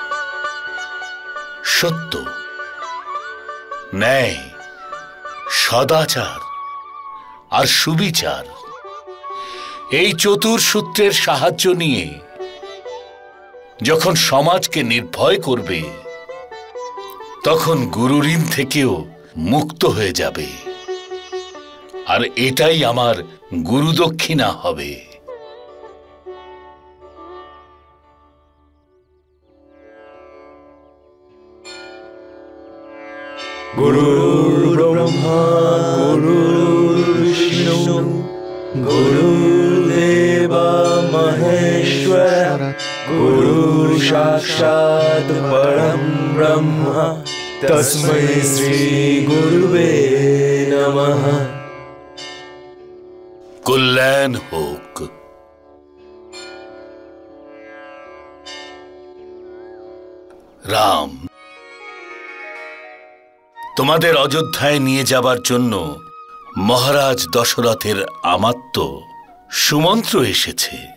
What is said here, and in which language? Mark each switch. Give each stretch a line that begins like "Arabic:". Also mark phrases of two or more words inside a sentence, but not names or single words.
Bangla: সত্য, ন্যায়, সদাচার আর সুবিচার, এই চতুর্সূত্রের সাহায্য নিয়ে যখন সমাজকে নির্ভয় করবে, তখন গুরু ঋণ থেকেও মুক্ত হয়ে যাবে। আর এটাই আমার গুরু দক্ষিণা হবে।
Sanskrit: गुरुर्ब्रह्मा गुरुर्विष्णु गुरुर्देवा महेश्वर गुरुर्साक्षात् परं ब्रह्म तस्मै श्री गुरुवे नमः।
Bangla: কল্যাণ হোক। রাম, তোমাদের অযোধ্যায় নিয়ে যাবার জন্য মহারাজ দশরথের আমাত্য সুমন্ত্র এসেছে।